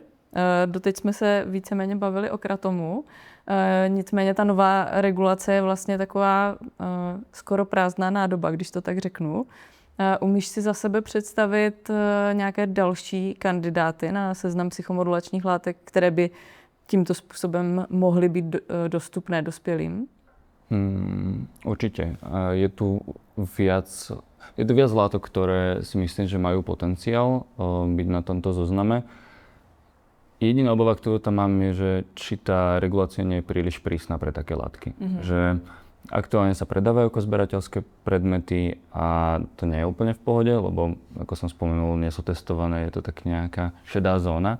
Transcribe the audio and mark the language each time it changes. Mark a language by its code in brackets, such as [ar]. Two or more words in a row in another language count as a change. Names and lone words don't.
[cs] Doteď jsme se víceméně bavili o kratomu, nicméně ta nová regulace je vlastně taková skoro prázdná nádoba, když to tak řeknu. Umíš si za sebe představit nějaké další kandidáty na seznam psychomodulačních látek, které by tímto způsobem mohly být dostupné dospělým? [sk] Určite. Je tu viac látok, ktoré si myslím, že majú potenciál byť na tomto zozname. Jediná obava, ktorú tam mám, je, že či tá regulácia nie je príliš prísna pre také látky. Že aktuálne sa predávajú ako zberateľské predmety a to nie je úplne v pohode, lebo ako som spomenul, nie sú testované, je to tak nejaká šedá zóna.